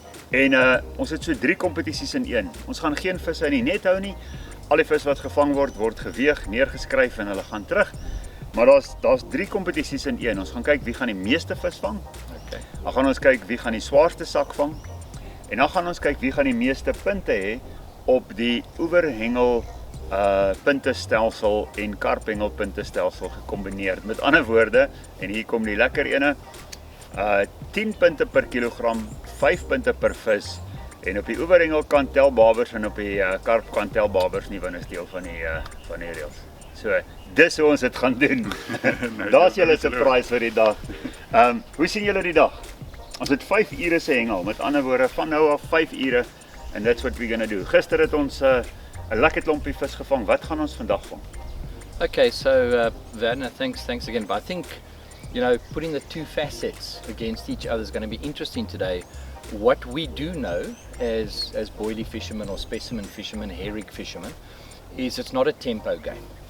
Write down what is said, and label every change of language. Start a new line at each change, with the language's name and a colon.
Afrikaans: En ons het so 3 kompetisies in een. Ons gaan geen visse in die net hou nie. Al die vis wat gevang word geweeg, neergeskryf en hulle gaan terug. Maar daar's 3 kompetisies in een. Ons gaan kyk wie gaan die meeste vis vang. Okay. Dan gaan ons kyk wie gaan die swaarste sak vang. En dan gaan ons kyk wie gaan die meeste punte hê op die oeverhengel puntestelsel en karphengel puntestelsel gekombineer. Met ander woorde, en hier kom die lekker ene, 10 punte per kilogram, 5 punte per vis. En op die oeverhengel kan telbabers en op die karp kan telbabers nie, want is deel van die reëls. So, dis hoe ons dit gaan doen. Daar's julle surprise vir die dag. Hoe sien julle die dag? Ons het 5 ure se hengel, met ander woorde van nou af 5 ure,
English: and that's what we're gonna do.
Afrikaans: Gister het ons 'n lekker klompie vis gevang. Wat gaan ons vandag vang?
English: Okay, so Werner, thanks again. But I think, putting the 2 facets against each other is going to be interesting today. What we do know as boilie fishermen or specimen fishermen, herring fishermen, is it's not a tempo game.